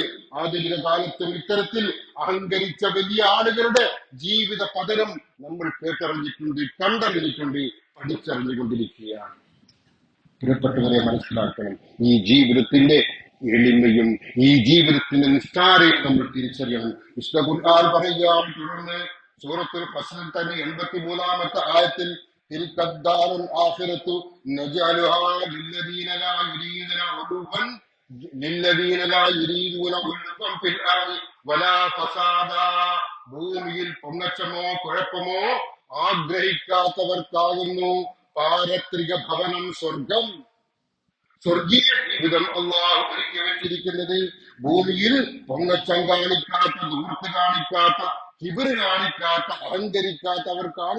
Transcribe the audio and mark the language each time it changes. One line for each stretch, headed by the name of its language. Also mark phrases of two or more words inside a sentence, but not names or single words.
Malayalam: ആധുനിക കാലത്തും ഇത്തരത്തിൽ അഹങ്കരിച്ച വലിയ ആളുകളുടെ ജീവിത പതനം നമ്മൾ കേട്ടറിഞ്ഞിട്ടുണ്ട്, കണ്ടറിഞ്ഞിട്ടുണ്ട്, പഠിച്ചറിഞ്ഞുകൊണ്ടിരിക്കുകയാണ്. പ്രിയപ്പെട്ടവരെ, മനസ്സിലാക്കണം, ഈ ജീവിതത്തിന്റെ എളിമയും ഈ ജീവിതത്തിന്റെ നിസ്സാരയും നമ്മൾ തിരിച്ചറിയണം. വിശുദ്ധ ഖുർആൻ പറയുകയാണ് തുടർന്ന് സൂറത്തുൽ ഖസസിൽ തന്നെ 83-ാമത്തെ ആയത്തിൽ
Arabic: تلك الدار الآخرة نجعلها للذين لا يريدون علوا في الأرض ولا فسادا.
Malayalam: ഭൂമിയിൽ പൊങ്ങച്ചമോ കുഴപ്പമോ ആഗ്രഹിക്കാത്തവർക്കാകുന്നു പാരത്രിക ഭവനം സ്വർഗം. സ്വർഗീയ ജീവിതം അള്ളാഹു ഒരുക്കി വെച്ചിരിക്കുന്നത് ഭൂമിയിൽ പൊങ്ങച്ചം കാണിക്കാത്ത, ദൂർത്ത് കാണിക്കാത്ത, കിബിറ് കാണിക്കാത്ത, അഹങ്കരിക്കാത്തവർക്കാണ്.